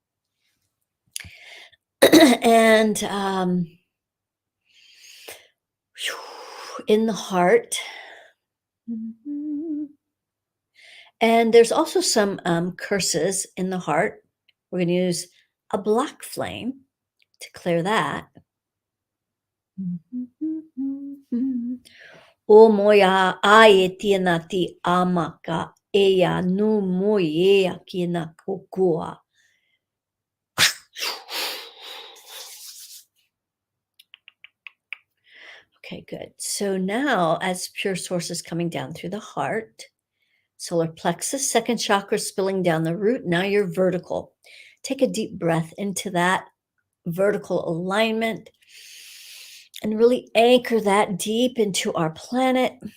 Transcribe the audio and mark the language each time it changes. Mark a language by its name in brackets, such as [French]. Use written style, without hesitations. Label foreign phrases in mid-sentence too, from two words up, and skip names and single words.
[English] And in the heart. And there's also some curses in the heart. We're going to use a black flame to clear that. O moya ae tianati amaka eya no moye akina kokua. Okay, good. So now, as Pure Source is coming down through the heart, solar plexus, second chakra spilling down the root. Now you're vertical. Take a deep breath into that vertical alignment and really anchor that deep into our planet.